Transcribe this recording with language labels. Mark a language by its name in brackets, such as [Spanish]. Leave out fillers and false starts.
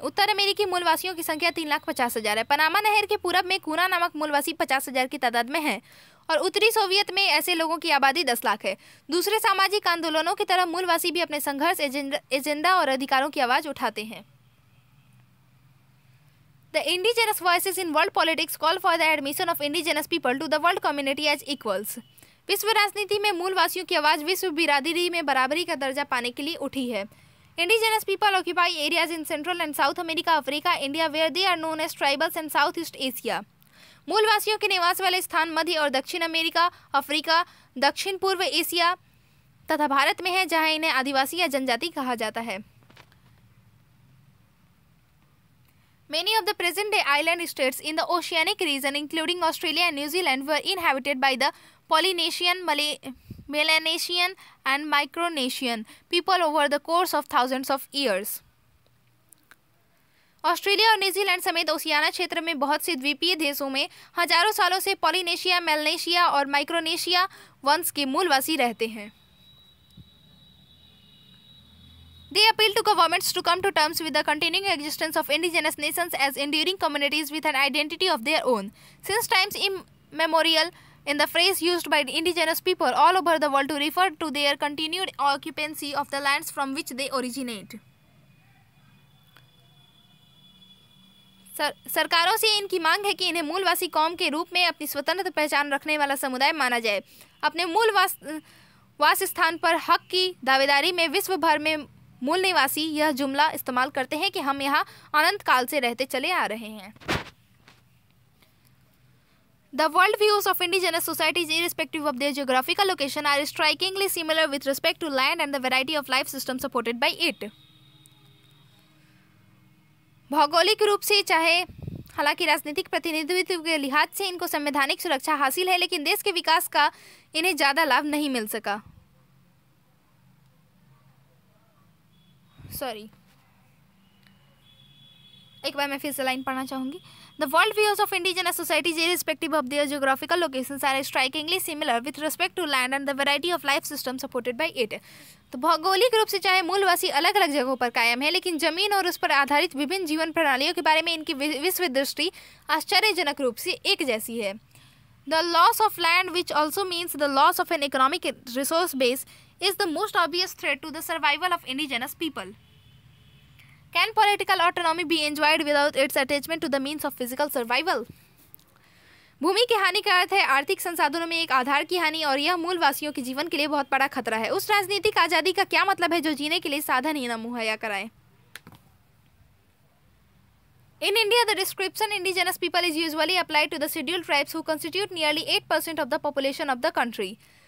[Hindi] उत्तर अमेरिकी मूलवासियों की संख्या 3,50,000 है। पनामा नहर के पूरब में कूना नामक मूलवासी 50,000 की तादाद में है और उत्तरी सोवियत में ऐसे लोगों की आबादी 10 लाख है। दूसरे सामाजिक आंदोलनों की तरह मूलवासी भी अपने संघर्ष, एजेंडा और अधिकारों की आवाज उठाते हैं। [English] The indigenous voices in world politics call for the admission of indigenous people to the world community as equals. [Hindi] विश्व राजनीति में मूलवासियों की आवाज़ विश्व बिरादरी में बराबरी का दर्जा पाने के लिए उठी है। [English] Indigenous people occupy areas in Central and South America, Africa, India, where they are known as tribals, and Southeast Asia. [Hindi] मूलवासियों के निवास वाले स्थान मध्य और दक्षिण अमेरिका, अफ्रीका, दक्षिण पूर्व एशिया तथा भारत में है, जहां इन्हें आदिवासी या जनजाति कहा जाता है। [English] Many of the present-day island states in the oceanic region, including Australia and New Zealand, were inhabited by the Polynesian, Melanesian, and Micronesian people over the course of thousands of years. [Hindi] Australia और New Zealand समेत Oceania क्षेत्र में बहुत से द्वीपीय देशों में हजारों सालों से पॉलिनेशिया, मेलनेशिया और माइक्रोनेशिया वंश के मूलवासी रहते हैं। [English] They appeal to governments to come to terms with the continuing existence of indigenous nations as enduring communities with an identity of their own. Since times immemorial, in the phrase used by indigenous people all over the world to refer to their continued occupancy of the lands from which they originate. [Hindi] सरकारों से इनकी मांग है कि इन्हें मूलवासी कौम के रूप में अपनी स्वतंत्र पहचान रखने वाला समुदाय माना जाए। अपने मूल वास स्थान पर हक की दावेदारी में विश्व भर में मूल निवासी यह जुमला इस्तेमाल करते हैं कि हम यहाँ अनंत काल से रहते चले आ रहे हैं। [English] The world views of indigenous societies, irrespective of their geographical location, are strikingly similar with respect to land and the variety of life systems supported by it. [Hindi] भौगोलिक रूप से चाहे हालांकि राजनीतिक प्रतिनिधित्व के लिहाज से इनको संवैधानिक सुरक्षा हासिल है, लेकिन देश के विकास का इन्हें ज़्यादा लाभ नहीं मिल सका। एक बार मैं फिर से लाइन पढ़ना चाहूँगी। [English] The world views of indigenous societies, irrespective of their geographical locations, are strikingly similar with respect to land and the variety of life systems supported by it. [Hindi] तो भौगोलिक रूप से चाहे मूलवासी अलग अलग जगहों पर कायम है, लेकिन जमीन और उस पर आधारित विभिन्न जीवन प्रणालियों के बारे में इनकी विश्व दृष्टि आश्चर्यजनक रूप से एक जैसी है। [English] The loss of land, which also means the loss of an economic resource base, is the most obvious threat to the survival of indigenous people. Can political autonomy be enjoyed without its attachment to the means of physical survival? [Hindi] भूमि की हानि का अर्थ है आर्थिक संसाधनों में एक आधार की हानि, और यह मूलवासियों के जीवन के लिए बहुत बड़ा खतरा है। उस राजनीतिक आज़ादी का क्या मतलब है जो जीने के लिए साधन ही न मुहैया कराए। [English] In India, the description indigenous people is usually applied to the scheduled tribes who constitute nearly 8% of the population of the country.